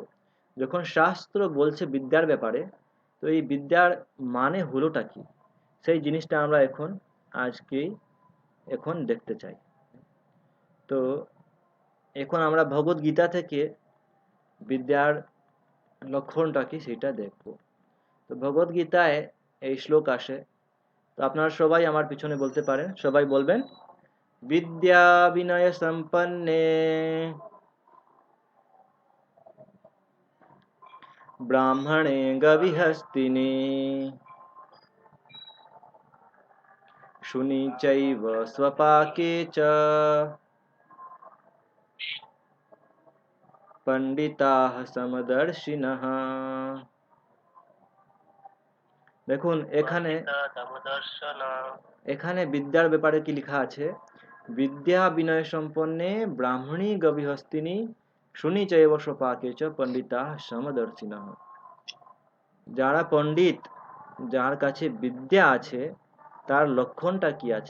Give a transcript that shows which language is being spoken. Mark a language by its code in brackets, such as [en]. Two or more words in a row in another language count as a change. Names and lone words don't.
[bn] যখন শাস্ত্র বলছে বিদ্যার ব্যাপারে, তো এই বিদ্যার মানে হলোটা কি, সেই জিনিসটা আমরা আজকেই এখন দেখতে চাই। তো এখন আমরা ভগবত গীতা থেকে বিদ্যার লক্ষণটা কি সেটা দেখব। তো ভগবত গীতায় এই শ্লোক আসে, তো আপনারা সবাই আমার পিছনে বলতে পারেন, সবাই বলবেন, [sa] विद्या विनय संपन्ने ब्राह्मणे गविहस्तिनि शुनि चैव स्वपाके च पंडिताः समदर्शिनः। [bn] দেখুন এখানে এখানে বিদ্যার ব্যাপারে কি লেখা আছে, [sa] বিদ্যা বিনয় সম্পন্নে ব্রাহ্মণী গবিহস্তিনি শুনি চৈব স্বপাকে চ পণ্ডিতা সমদর্শিনঃ। [bn] যারা পণ্ডিত, যার কাছে বিদ্যা আছে, তার লক্ষণটা কি আছে?